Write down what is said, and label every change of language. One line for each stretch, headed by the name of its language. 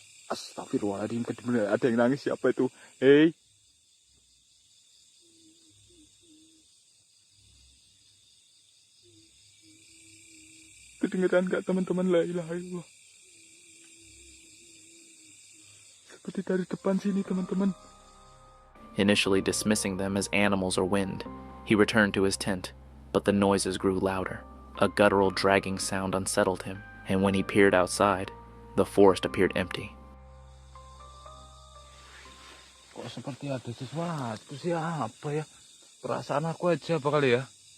Indonesian: Astagfirullahaladzim, kedengeran ada yang nangis. Siapa itu? Hei. Kedengeran gak teman-teman? La ilaha illallah. Seperti dari depan sini teman-teman.
English: Initially dismissing them as animals or wind, he returned to his tent, but the noises grew louder. A guttural dragging sound unsettled him, and when he peered outside, the forest appeared empty.
Indonesian: Kok seperti ada sesuatu sih, apa ya? Perasaan aku aja apa kali ya?